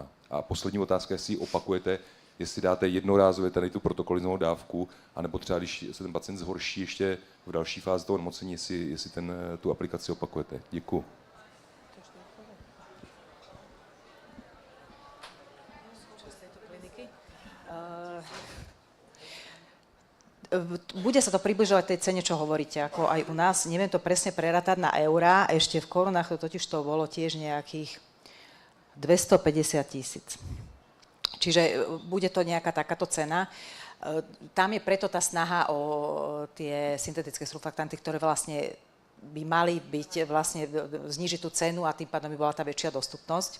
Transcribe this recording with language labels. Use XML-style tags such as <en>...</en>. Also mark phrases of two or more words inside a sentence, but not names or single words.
<cs>A poslední otázka, jestli ji opakujete, jestli dáte jednorázově tady tu protokolizovanou dávku, anebo třeba, když se ten pacient zhorší ještě v další fázi toho nemocení, jestli tu aplikaci opakujete. Děkuji.</cs> <sk>Bude sa to približovať tej cene, čo hovoríte, ako aj u nás. Neviem to presne prerátať na eurá, ešte v korunách to totiž to bolo tiež nejakých 250 000. Čiže bude to nejaká takáto cena. Tam je preto tá snaha o tie syntetické surfaktanty, ktoré vlastne by mali byť, vlastne znížiť tú cenu a tým pádom by bola tá väčšia dostupnosť.</sk>